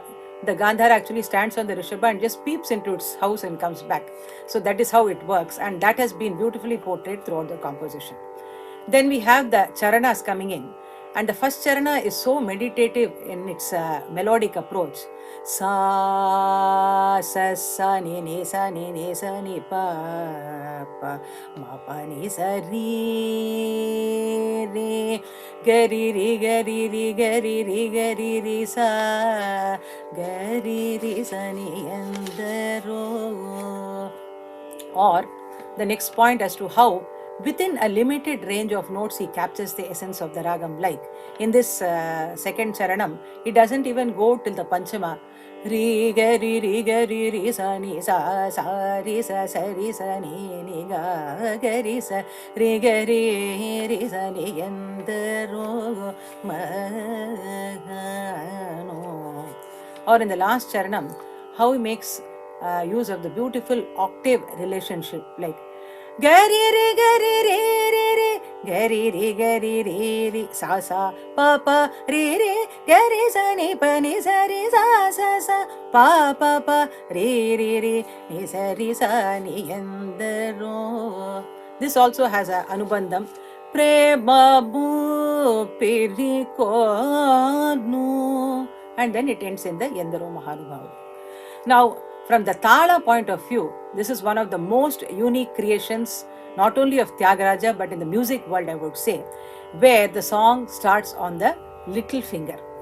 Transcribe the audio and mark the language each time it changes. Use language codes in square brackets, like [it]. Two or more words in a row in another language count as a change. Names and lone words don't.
[en] The Gandhara actually stands on the Rishabha and just peeps into its house and comes back. So that is how it works, and that has been beautifully portrayed throughout the composition. Then we have the Charanas coming in, and the first Charana is so meditative in its melodic approach. Sa sa sa ni sa ni sa ni pa pa ma pa ni sa ri re gari ri gari ri gari ri gari ri sa gari ri sa ni Endaro. Or the next point as to how within a limited range of notes he captures the essence of the ragam. Like in this second charanam, he doesn't even go till the panchama. Ri ga ri sa ni sa sa ri sa ni ni ga ga ri sa ri ga ri sa ni Endaro mahano. Or in the last charanam, how he makes use of the beautiful octave relationship, like gari re gari re re re gari re gari re re sa sa pa pa re re gari sa ni sa re sa sa sa pa pa pa re re re ni sa re sa ni Endaro. This also has a anubandham [te] prema bu pirikonu, [en] and then it ends in the Endaro Mahanubavulu. Now, from the Tala point of view, this is one of the most unique creations, not only of Tyagaraja, but in the music world, I would say, where the song starts on the little finger.